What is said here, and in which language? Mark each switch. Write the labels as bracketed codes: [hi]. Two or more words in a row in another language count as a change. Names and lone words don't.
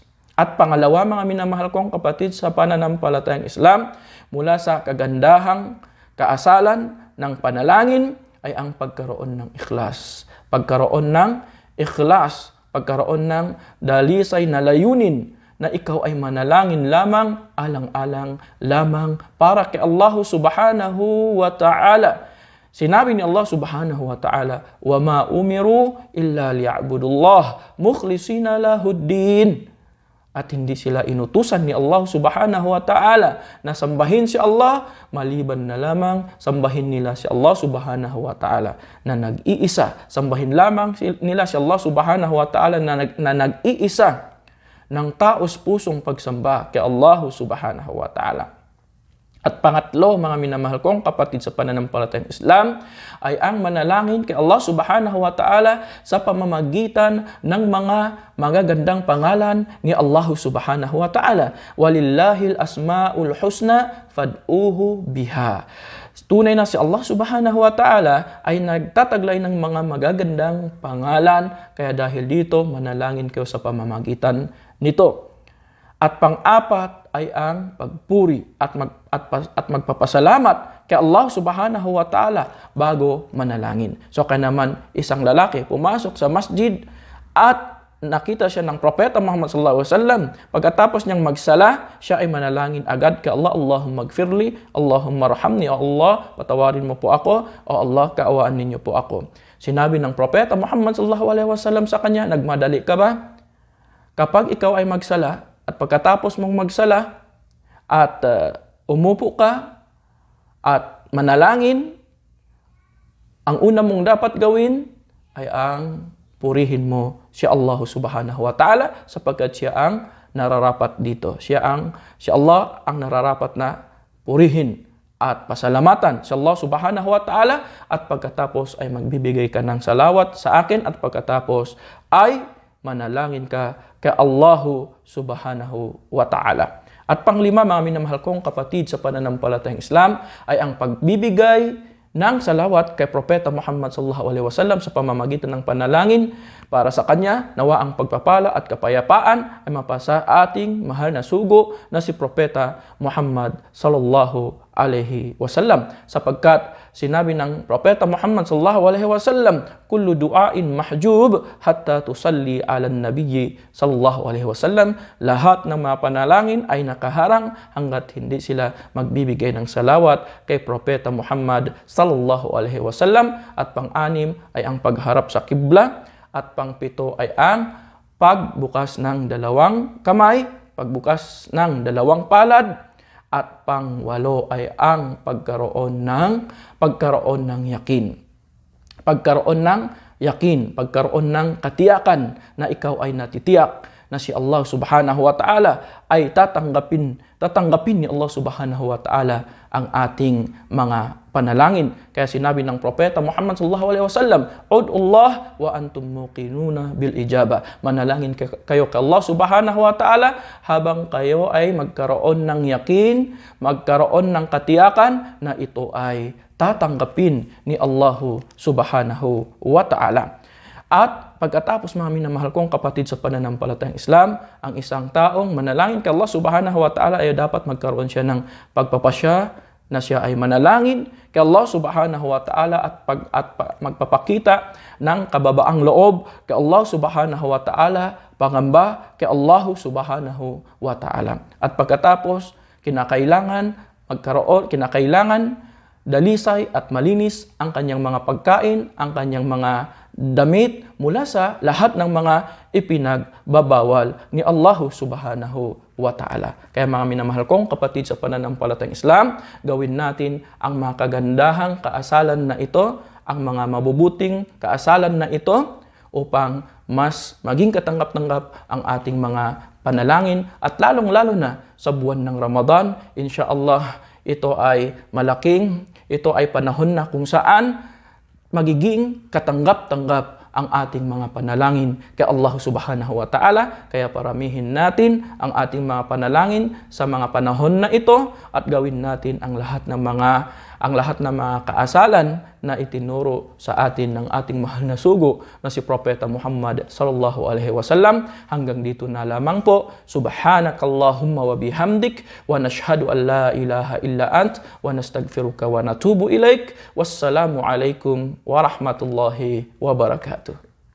[tl] At pangalawa, mga minamahal kong kapatid sa pananampalatayang Islam, mula sa kagandahang kaasalan ng panalangin ay ang pagkaroon ng ikhlas. Pagkaroon ng ikhlas, pagkaroon ng dalisay na layunin na ikaw ay manalangin lamang, alang-alang lamang para kay Allah [ar] سبحانه وتعالى. [tl] Sinabi ni [ar] Allah سبحانه وتعالى، وما أمروا إلا ليعبدوا الله مخلصين له الدين. [tl] At hindi sila inutusan ni Allah [ar] سبحانه وتعالى [tl] na sambahin si Allah, maliban na lamang sambahin nila si Allah [ar] سبحانه وتعالى [tl] na nag-iisa. Sambahin lamang nila si Allah [ar] سبحانه وتعالى [tl] na nag-iisa ng taos pusong pagsamba kay Allah [ar] سبحانه وتعالى. [tl] At pangatlo, mga minamahal kong kapatid sa pananampalatayang Islam, ay ang manalangin kay Allah [ar] سبحانه وتعالى [tl] sa pamamagitan ng mga magagandang pangalan ni Allah [ar] سبحانه وتعالى. ولله الأسماء الحسنى فادعوه بها. [tl] Tunay na si Allah [ar] سبحانه وتعالى [tl] ay nagtataglay ng mga magagandang pangalan, kaya dahil dito manalangin kayo sa pamamagitan nito. At pang-apat ay ang pagpuri at magpapasalamat kay Allah [ar] سبحانه وتعالى [tl] bago manalangin. So kaya naman isang lalaki pumasok sa masjid at nakita siya ng propeta Muhammad [ar] صلى الله عليه وسلم. [tl] Pagkatapos niyang magsala, siya ay manalangin agad kay Allah, [ar] اللهم اغفر لي، اللهم ارحمني, [tl] O Allah, patawarin mo po ako, O Allah, kaawaan ninyo po ako. Sinabi ng propeta Muhammad [ar] صلى الله عليه وسلم [tl] sa kanya, nagmadali ka ba? Kapag ikaw ay magsala, at pagkatapos mong magsala at umupo ka at manalangin, ang una mong dapat gawin ay ang purihin mo si Allah [ar] سبحانه وتعالى, [tl] sapagkat siya ang nararapat dito. Si Allah ang nararapat na purihin at pasalamatan si Allah [ar] سبحانه وتعالى, [tl] at pagkatapos ay magbibigay ka ng salawat sa akin, at pagkatapos ay manalangin ka kay Allahu [ar] سبحانه وتعالى. [tl] At panglima, mga minamahal kong kapatid sa pananampalatayang Islam, ay ang pagbibigay ng salawat kay Propeta Muhammad [ar] صلى الله عليه وسلم [tl] sa pamamagitan ng panalangin para sa kanya. Nawa ang pagpapala at kapayapaan ay mapasa ating mahal na sugo na si Propeta Muhammad [ar] صلى الله عليه وسلم, [tl] sapagkat sinabi ng Propeta Muhammad [ar] صلى الله عليه وسلم، كل دعاء محجوب حتى تصلي على النبي صلى الله عليه وسلم, [tl] lahat ng mga panalangin ay nakaharang hanggat hindi sila magbibigay ng salawat kay Propeta Muhammad [ar] صلى الله عليه وسلم. [tl] At pang-anim ay ang pagharap sa kibla, at pang-pito ay ang pagbukas ng dalawang kamay, pagbukas ng dalawang palad, at pang-walo ay ang pagkaroon ng yakin. Pagkaroon ng yakin, pagkaroon ng katiyakan na ikaw ay natitiyak na si Allah [ar] سبحانه وتعالى [tl] ay tatanggapin ni Allah [ar] سبحانه وتعالى [tl] ang ating mga panalangin. Kaya sinabi ng Propeta Muhammad [ar] صلى الله عليه وسلم، ادعوا الله وأنتم موقنون بالإجابة. [tl] Manalangin kayo kay Allah [ar] سبحانه وتعالى [tl] habang kayo ay magkaroon ng yakin, magkaroon ng katiyakan na ito ay tatanggapin ni Allah [ar] سبحانه وتعالى. [tl] At pagkatapos, mga minamahal kong kapatid sa pananampalatayang Islam, ang isang taong manalangin kay Allah [ar] سبحانه وتعالى [tl] ay dapat magkaroon siya ng pagpapasya na siya ay manalangin kay Allah [ar] سبحانه وتعالى [tl] at magpapakita ng kababaang loob kay Allah [ar] سبحانه وتعالى, [tl] pangamba kay Allah [ar] سبحانه وتعالى. [tl] At pagkatapos, kinakailangan dalisay at malinis ang kanyang mga pagkain, ang kanyang mga damit mula sa lahat ng mga ipinagbabawal ni Allah [ar] سبحانه وتعالى. [tl] Kaya mga minamahal kong kapatid sa pananampalatayang Islam, gawin natin ang mga kagandahang kaasalan na ito, ang mga mabubuting kaasalan na ito, upang mas maging katanggap-tanggap ang ating mga panalangin. At lalong-lalo na sa buwan ng Ramadan, insyaAllah, ito ay panahon na kung saan magiging katanggap-tanggap ang ating mga panalangin kay Allah [ar] سبحانه وتعالى. [tl] Kaya paramihin natin ang ating mga panalangin sa mga panahon na ito at gawin natin ang lahat ng mga kaasalan na itinuro sa atin ng ating mahal na sugo na si Propeta Muhammad [ar] صلى الله عليه وسلم. [tl] Hanggang dito na lamang po. [ar] سبحانك اللهم وبحمدك ونشهد أن لا إله إلا أنت ونستغفرك ونتوب إليك. والسلام عليكم ورحمة الله وبركاته.